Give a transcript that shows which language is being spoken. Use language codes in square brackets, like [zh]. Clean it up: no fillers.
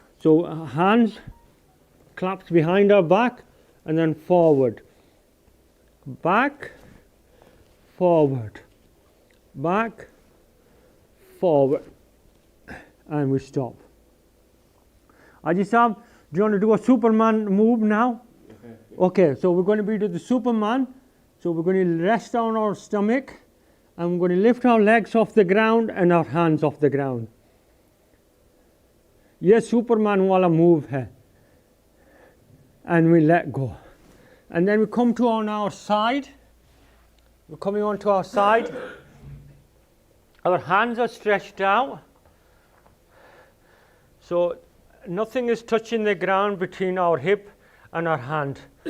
[en] So hands claps behind our back, and then forward, back, forward, back, forward, and we stop. Aji Saab, do you want to do a Superman move now? Okay, so we're going to be to the Superman. So we're going to rest on our stomach and we're going to lift our legs off the ground and our hands off the ground. [hi] ये Superman वाला move है. [en] And we let go. And then we come to on our side. We're coming onto our side. Our hands are stretched out. So nothing is touching the ground between our hip and our hand.